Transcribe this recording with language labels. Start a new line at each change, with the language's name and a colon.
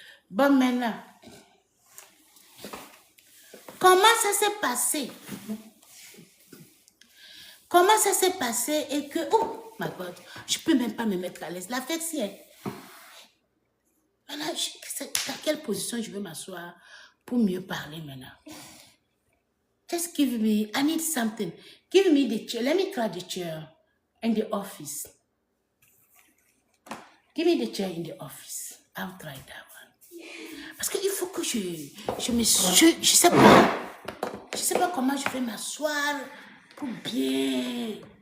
French: Bon, maintenant, comment ça s'est passé? Comment ça s'est passé et que,
English: oh, my God,
French: je ne peux même pas me mettre à l'aise. La fête, voilà, dans quelle position je vais m'asseoir pour mieux parler maintenant?
English: Just give me, I need something. Give me the chair. Let me try the chair in the office. Give me the chair in the office. I'll try that one.
French: Parce qu'il faut que je sais pas. Je sais pas comment je vais m'asseoir pour bien.